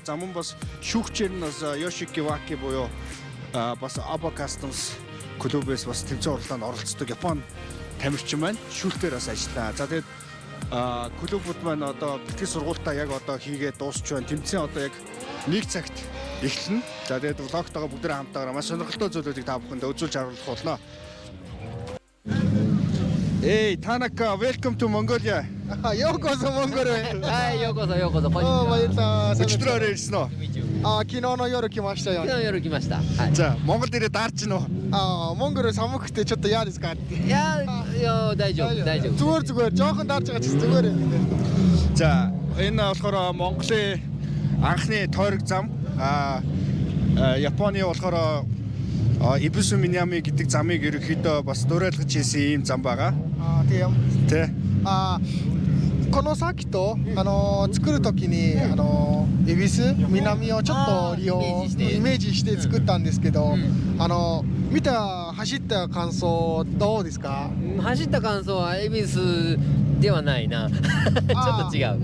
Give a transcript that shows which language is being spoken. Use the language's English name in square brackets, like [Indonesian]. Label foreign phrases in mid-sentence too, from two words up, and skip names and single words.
[Mongolian] За мөн бас шүүгчээр нь бас Yoshiki Waki буюу бас Abo Customs клубээс бас тэмцээн уралдаанд оролцдог Япон тамирчин маань шүүлтээр бас ажиллаа. За тэгээд клубүүд маань одоо бэлтгэл сургуультаа яг одоо хийгээд дуусч байна. Тэмцээн одоо яг 1 цагт эхэлнэ. За тэгээд влогтойгоо бүгдээ хамтаараа маш сонирхолтой зүйлүүдийг та бүхэндээ үзүүлж харуулах болно. [English] Hey Tanaka, welcome to Mongolia. [Japanese] ようこそモンゴル. [English] Hi, yokoso. [Mongolian] Oh, баярлалаа. Өчигдөр ирсэн үү? [Japanese] Киноно 夜来ましたよ。夜来ました。 [Mongolian] За, Монгол ирээд даарч гинөө. [Japanese] Монгол 寒くてちょっと嫌ですかって。いや、大丈夫。 [Mongolian] зүгээр жоохон даарч байгаа ч зүгээр юм. За, энэ болохоор Монголын анхны тойрог зам. Японы болохоор Ибусу Минами гэдэг замыг ерөнхийдөө бас дуурайлгаж хийсэн ийм зам байгаа. Тийм. Тэ. [Japanese] このサーキット作る時に恵比寿南をちょっと利用イメージして作ったんですけど、走った感想どうですか？走った感想は恵比寿ではないな。ちょっと違う。